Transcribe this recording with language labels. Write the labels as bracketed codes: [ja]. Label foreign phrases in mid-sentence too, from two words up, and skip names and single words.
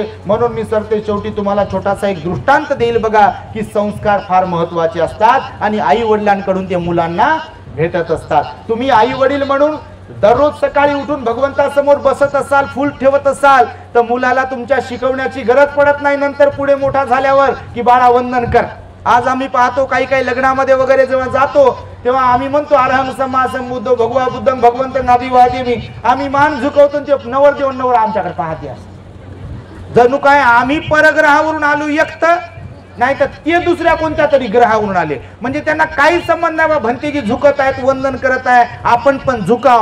[mr] म्हणून मी सरते शेवटी तुम्हाला छोटासा एक दृष्टांत देईल बघा की संस्कार फार महत्त्वाचे असतात आणि आई वडिलांकडून ते मुलांना भेटत असतात. तुम्ही आई वडील म्हणून दररोज सकाळी उठून भगवंतासमोर बसत असाल, फूल ठेवत असाल तर मुलाला तुमच्या शिकवण्याची गरज पडत नाही नंतर पुढे मोठा झाल्यावर की बाळा वंदन कर. आज आम्ही पाहतो काही काही लग्नामध्ये वगैरे जेव्हा जातो तेव्हा आम्ही म्हणतो [pi] अरहम सम्मा संबुद्धो भगवा बुद्धम भगवंत नाभिवादेमी. [mr] आम्ही मान झुकवतो ते नवरदेव नवर आमच्याकडे पाहते असं जणू काय आम्ही परग्रहावरून आलो एकट नाही तर ते दुसऱ्या कोणत्या तरी ग्रहावरून आले. म्हणजे त्यांना काही संबंध नाही बा, भंतेजी झुकत आहेत, वंदन करत आहे, आपण पण झुकाव.